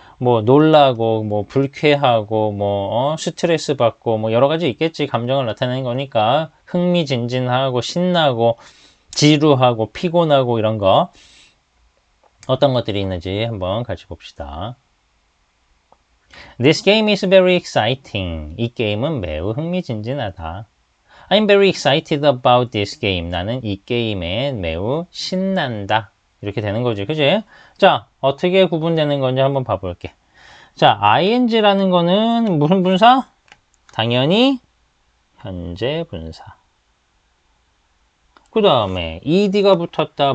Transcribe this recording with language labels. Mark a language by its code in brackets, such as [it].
[ko] 뭐 놀라고, 뭐 불쾌하고, 뭐 스트레스 받고, 뭐 여러 가지 있겠지. 감정을 나타내는 거니까 흥미진진하고 신나고 지루하고 피곤하고 이런 거. 어떤 것들이 있는지 한번 같이 봅시다. [en] This game is very exciting. [ko] 이 게임은 매우 흥미진진하다. [en] I'm very excited about this game. [ko] 나는 이 게임에 매우 신난다. 이렇게 되는 거지. 그지? 자, 어떻게 구분되는 건지 한번 봐볼게. 자, ing라는 거는 무슨 분사? 당연히 현재 분사. 그 다음에 ed가 붙었다.